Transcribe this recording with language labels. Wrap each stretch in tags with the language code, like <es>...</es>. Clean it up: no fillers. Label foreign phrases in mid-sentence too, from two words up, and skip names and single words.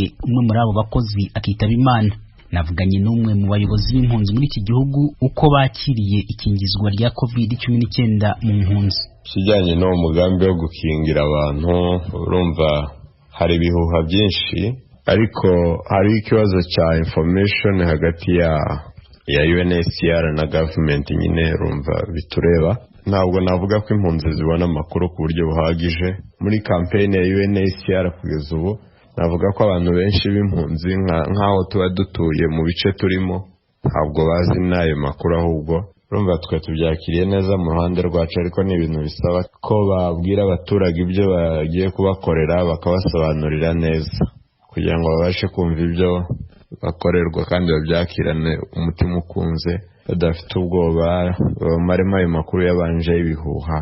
<rw>Umwe muri abo bakozi akitaba Imana. Navuganye n'umwe mu bayobozi b'impunzi muri iki gihugu uko bakiriye ikingizwa rya COVID-19 mu mpunzi. Kijyanye no mugambi wo gukingira abantu, urumva hari ibihuha byinshi, ariko hari ikibazo cya information hagati ya UNHCR na government nyine, urumva bitureba. Ntabwo navuga ko impunzi zibona amakuru ku buryo buhagije. Muri campaign ya UNHCR kugeza ubu, navuga ko abantu benshi b'impunzi nk'aho tuba dutuye mu bice turimo ntabwo bazi n'ayo makuru, ahubwo urumva twe tubyakiriye neza mu ruhande rwacu, ariko ni ibintu bisaba ko babwira abaturage ibyo bagiye kubakorera, bakabasobanurira neza kugira ngo babashe kumva ibyo bakorerwa kandi babyakirane umutima ukunze, badafite ubwoba, bamaremo ayo makuru yabanje y'ibihuha.</rw>